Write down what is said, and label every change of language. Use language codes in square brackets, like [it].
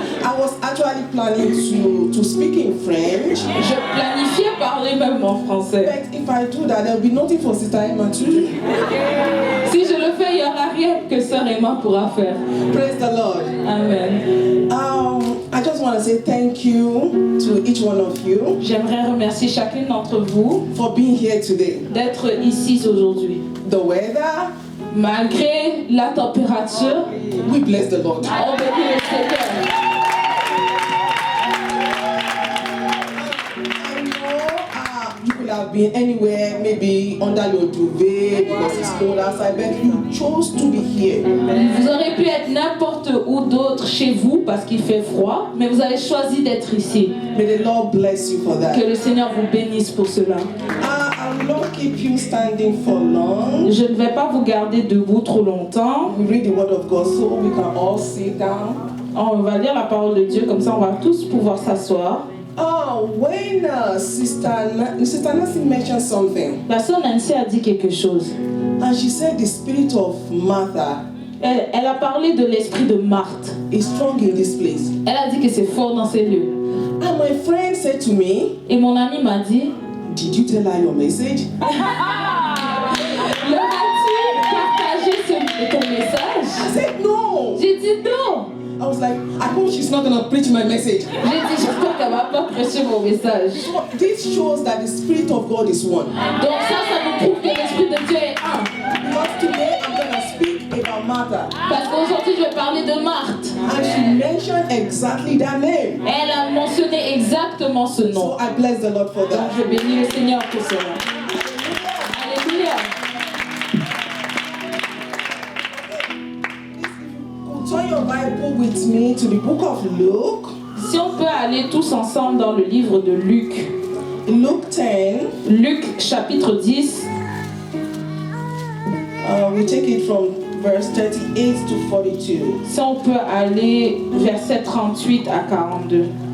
[en] I was actually planning to speak in French, [fr] Je planifiais parler même en français. [en] but if I do that, there will be nothing for Sister Emma to do. [fr] Si je le fais, il n'y aura rien que Sœur Emma pourra faire. [en] Praise the Lord. Amen. I just want to say thank you to each one of you [fr] J'aimerais remercier chacune d'entre vous [en] for being here today. [fr] d'être ici aujourd'hui. [en] The weather, [fr] Malgré la température, [en] we bless the Lord. [fr] on bénit le Seigneur. [en] I know you could have been anywhere, maybe under your duvet because it's cold outside, but you chose to be here. [fr] Vous aurez pu être n'importe où d'autre chez vous parce qu'il fait froid, mais vous avez choisi d'être ici. [en] May the Lord bless you for [fr] Que [en] that. [fr] le Seigneur vous bénisse pour cela. [en] I will not keep you standing for long. [fr] Je ne vais pas vous garder debout trop longtemps. [en] We read the word of God so we can all sit down. [fr] On va lire la parole de Dieu, comme ça on va tous pouvoir s'asseoir. [en] When Sister Nancy mentioned something, [fr] La sœur Nancy a dit quelque chose. [en] and she said the spirit of Martha [fr] Elle a parlé de l'esprit de Marthe. [en] is strong in this place. [fr] Elle a dit que c'est fort dans ces lieux. [en] And my friend said to me, [fr] Et mon ami m'a dit, [en] did you tell her your message? [fr] leur as-tu partagé ton message? [en] I said, no. [fr] J'ai dit non. [en] I was like, I hope she's not going to preach my message. [fr] J'ai dit, j'espère qu'elle va pas prêcher mon message. [en] So this shows that the Spirit of God is one. [fr] Donc ça nous prouve que l'esprit de Dieu est un. [en] Because today I'm going to speak about Martha. [fr] Parce qu'aujourd'hui je vais parler de Marthe. [en] And she mentioned exactly that name. [fr] Elle a mentionné exactement ce nom. [en] So I bless the Lord for [fr] Donc [en] that. [fr] je bénis le Seigneur pour cela. Alléluia. [en] Turn your Bible with me to the book of Luke. [fr] Si on peut aller tous ensemble dans le livre de Luc. [en] Luke 10. [fr] Luc chapitre 10. [en] We take it from verse 38 to 42. [fr] Si on peut aller verset 38 à 42.